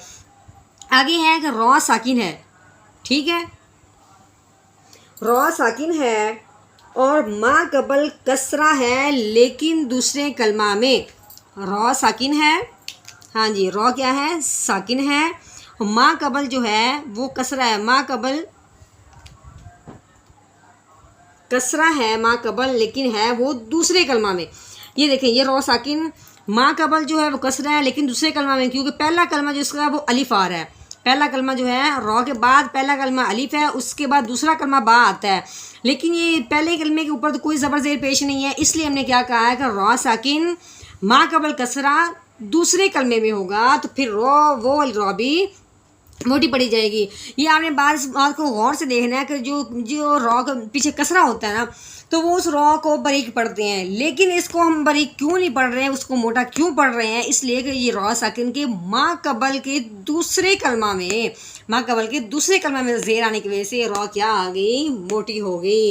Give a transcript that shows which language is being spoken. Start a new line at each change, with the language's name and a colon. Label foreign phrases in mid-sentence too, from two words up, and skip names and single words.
Urdu: آگے ہے کہ را ساکن ہے، ٹھیک ہے، را ساکن ہے اور ما قبل کسرہ ہے لیکن دوسرے کلمہ میں، را ساکن ہے، ہاں جی، را کیا ہے، ساکن ہے، ما قبل جو ہے وہ کسرہ ہے، ما قبل کسرہ ہے، ما قبل لیکن ہے وہ دوسرے کلمہ میں۔ یہ دیکھیں، یہ را ساکن ما قبل جو ہے وہ کسرہ ہے لیکن دوسرے کلمہ میں، کیونکہ پہلا کلمہ جو اس کا وہ الف آ رہا ہے، پہلا کلمہ جو ہے را کے بعد پہلا کلمہ الف ہے، اس کے بعد دوسرا کلمہ با آتا ہے، لیکن یہ پہلے کلمے کے اوپر تو کوئی زبر زیر پیش نہیں ہے، اس لیے ہم نے کیا کہا ہے کہ را ساکن ما قبل کسرہ دوسرے کلمے میں ہوگا، تو پھر وہ را بھی موٹی پڑی جائے گی۔ یہ آپ نے بات کو غور سے دیکھنا ہے کہ جو را کا پیچھے کسرہ ہوتا ہے نا، تو وہ اس را کو باریک پڑھتے ہیں، لیکن اس کو ہم باریک کیوں نہیں پڑھ رہے ہیں، اس کو موٹا کیوں پڑھ رہے ہیں، اس لیے کہ یہ را ساکن کے ما قبل کے دوسرے کلمہ میں زیر آنے کی وجہ سے را کیا آ گئی، موٹی ہو گئی۔